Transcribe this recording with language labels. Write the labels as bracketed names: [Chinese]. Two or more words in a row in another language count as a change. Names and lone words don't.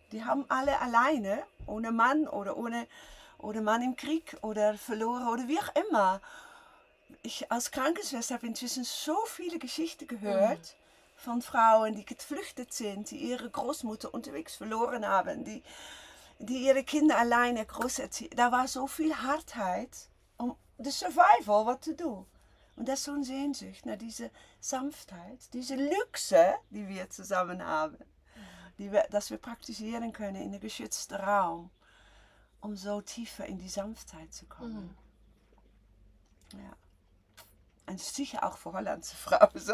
[German] Die haben alle alleine, ohne Mann oder Mann im Krieg oder verloren oder wie auch immer. Ich als Krankenschwester habe inzwischen so viele Geschichten gehört von Frauen, die geflüchtet sind, die ihre Großmutter unterwegs verloren haben, die ihre Kinder alleine groß erziehen. Da war so viel Hardheit, [English] um the survival, [Dutch] wat te doen. [German] Und das ist so eine Sehnsucht nach dieser Sanftheit, diese Luxe, die wir zusammen haben, dass wir praktizieren können in einem geschützten Raum, um so tiefer in die Sanftheit zu kommen. Ja. Und sicher auch für holländische Frauen so.